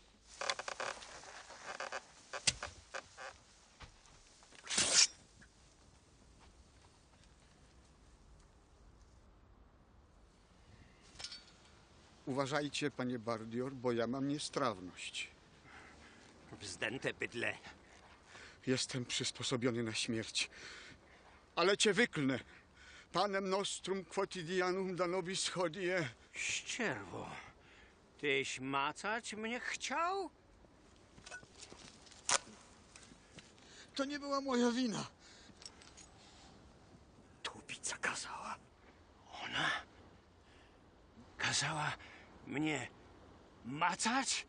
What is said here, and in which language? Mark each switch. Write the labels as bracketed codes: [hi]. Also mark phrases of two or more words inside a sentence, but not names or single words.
[pl] Uważajcie, panie Bardior, bo ja mam niestrawność. Wzdęte bydle. Jestem przysposobiony na śmierć. Ale cię wyklnę. [la] Panem nostrum quotidianum da nobis hodie. [pl] Ścierwo, tyś macać mnie chciał? To nie była moja wina. Tubica kazała. Ona kazała mnie macać?